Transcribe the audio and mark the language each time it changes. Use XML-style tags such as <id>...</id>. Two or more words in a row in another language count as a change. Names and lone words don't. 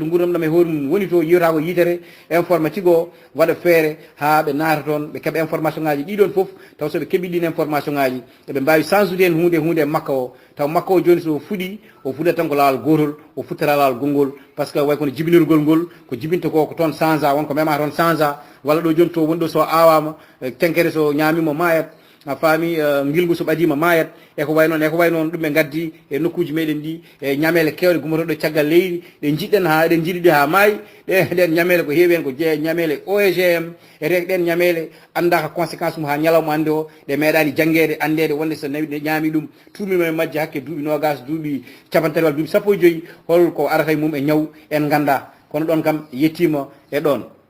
<ff>to gurdam ɗam e hoore mum woni to yiyata ko yitere informatique o waɗa feere ha ɓe naata toon ɓe keeɓa information ngaji ɗiɗon foof taw soɓe keeɓi ɗin information ngaji eɓe mbawi change hen hunde e makka o taw makka o joni so fuɗi o fuɗat tan ko lawol gotol o futtata lawol gongol par ce que way kono jibinirgol ngol ko jibinta ko toon change a wonko mema toon change a walla ɗo joni to woni ɗo so awama tenkere so ñamimo mayat a faami ngilgu so ɓadima mayat eko way noon ɗum ɓe gaddi e nokkuji meɗen ɗi e ñamele kewɗe gummotoɗe caggal leydi ɗe jiɗɗen ha eɗen jiiɗi ɗi ha maayi ɗen ñamele ko heewi hen ko ñamele OGM e rek ɗen ñamele andaka conséquence mum ha ñalawma ande o ɗe meeɗani janggede andede wonde so nawi ɗe ñaami ɗum tuumima e majje hakke duuɓi nogas duuɓi capantati walla duuɓi sappo e joyyi holko arata e mum e ñaw en ganda kono ɗon kam yettima e ɗon</ff>